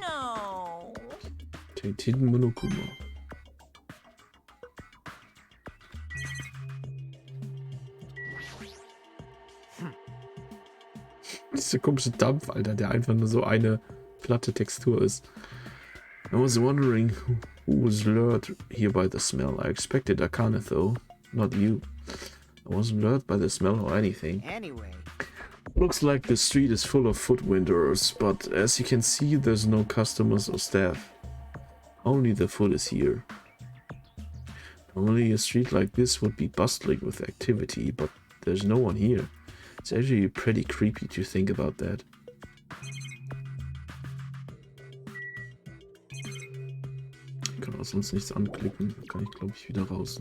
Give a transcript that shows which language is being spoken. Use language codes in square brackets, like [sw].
[en] No. Hidden Monokuma. [de] Dieser komische Dampf, Alter, der einfach nur so eine platte Textur ist. [en] I was wondering who was lured here by the smell. I expected Akane though, not you. I wasn't lured by the smell or anything. Anyway. Looks like the street is full of food vendors, but as you can see, there's no customers or staff. Only the food is here. Normally a street like this would be bustling with activity, but there's no one here. It's actually pretty creepy to think about that. [de] Ich kann auch sonst nichts anklicken. Da kann ich, glaube ich, wieder raus.